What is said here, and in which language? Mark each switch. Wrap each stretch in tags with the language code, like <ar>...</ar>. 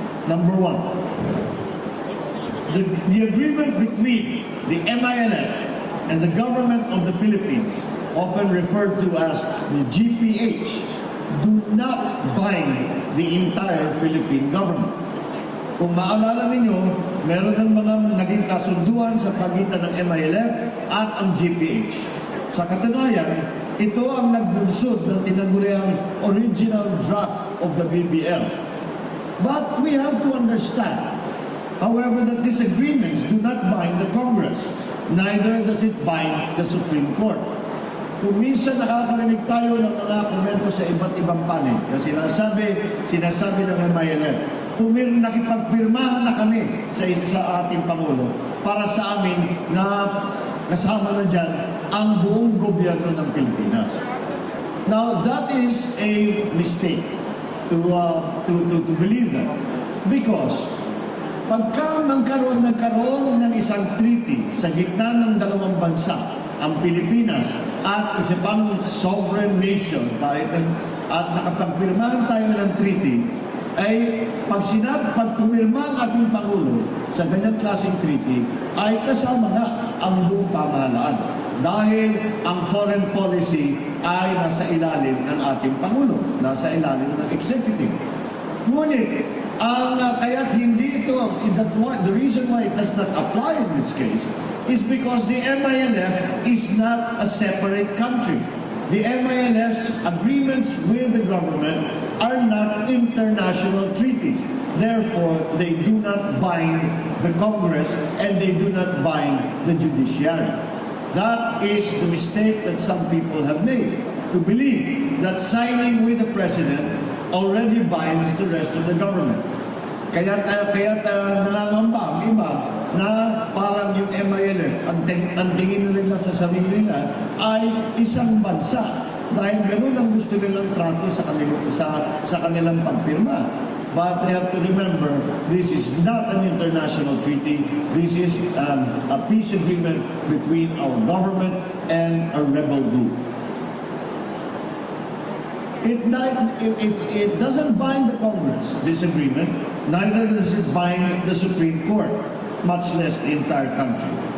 <en>Number one, the agreement between the MILF and the government of the Philippines, often referred to as the GPH, do not bind the entire Philippine government.</en> <tl>Kung maalala ninyo, meron ng mga naging kasunduan sa pagitan ng MILF at ang GPH. Sa katunayan, ito ang nagbunsod ng tinaguriang</tl> <en>original draft of the BBL. But we have to understand, however, that these agreements do not bind the Congress. Neither does it bind the Supreme Court.</en> <tl>Kung minsan nakakarinig tayo ng mga komento sa iba't ibang panig na sinasabi ng MILF, nakipagpirmahan na kami sa ating Pangulo para sa amin na kasama na dyan ang buong gobyerno ng Pilipinas.</tl> <en>Now, that is a mistake to believe that.</en> <tl>Because pagka nagkaroon ng isang treaty sa gitna ng dalawang bansa, ang Pilipinas at isa pang sovereign nation, at nakapagpirmahan tayo ng treaty, ay pag pumirma ang ating Pangulo sa ganyang klaseng treaty, ay kasama na ang buong pamahalaan. Dahil ang foreign policy ay nasa ilalim ng ating Pangulo, nasa ilalim ng executive. Ngunit, kaya't hindi ito,</tl> <en>the reason why it does not apply in this case is because the MILF is not a separate country. The MILF's agreements with the government are not international treaties. Therefore, they do not bind the Congress and they do not bind the judiciary. That is the mistake that some people have made, to believe that signing with the President already binds the rest of the government.</en> <tl>Kaya nangangamba ang iba na parang yung MILF, ang tingin nila sa sarili nila ay isang bansa. Dahil ganun ang gusto nilang trato sa kanilang pagpirma.</tl> <en>But they have to remember, this is not an international treaty. This is a peace agreement between our government and a rebel group. It doesn't bind the Congress, this agreement, neither does it bind the Supreme Court, much less the entire country.</en>